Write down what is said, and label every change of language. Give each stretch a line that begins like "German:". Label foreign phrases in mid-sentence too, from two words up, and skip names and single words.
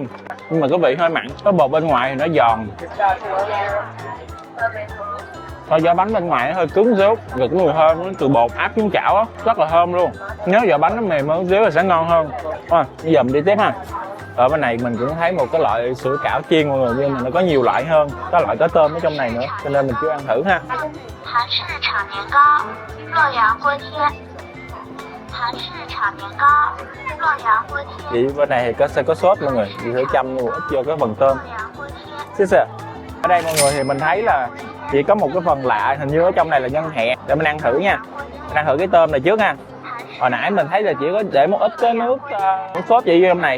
Vietnamese: Nhưng mà cái vị hơi mặn, cái bột bên ngoài thì nó giòn. Thôi vỏ bánh bên ngoài nó hơi cứng xíu, rồi cái mùi thơm nó từ bột áp xuống chảo á, rất là thơm luôn. Nếu vỏ bánh nó mềm hơn xíu thì sẽ ngon hơn. Rồi, bây giờ mình đi tiếp ha. Ở bên này mình cũng thấy một cái loại sủi cảo chiên mọi người, nhưng mà nó có nhiều loại hơn, có loại có tôm ở trong này nữa, cho nên mình cứ ăn thử ha.
Chinese: Hàn 式炒年糕，洛阳锅贴。Hàn式炒年糕，洛阳锅贴。
Vietnamese: Thì bên này thì sẽ có sốt mọi người, thì thử chăm một ít vô cái phần tôm. Ở đây mọi người thì mình thấy là chỉ có một cái phần lạ, hình như ở trong này là nhân hẹ. Để mình ăn thử nha. Mình ăn thử cái tôm này trước ha. Hồi nãy mình thấy là chỉ có để một ít cái nước sốt chỉ vô trong này.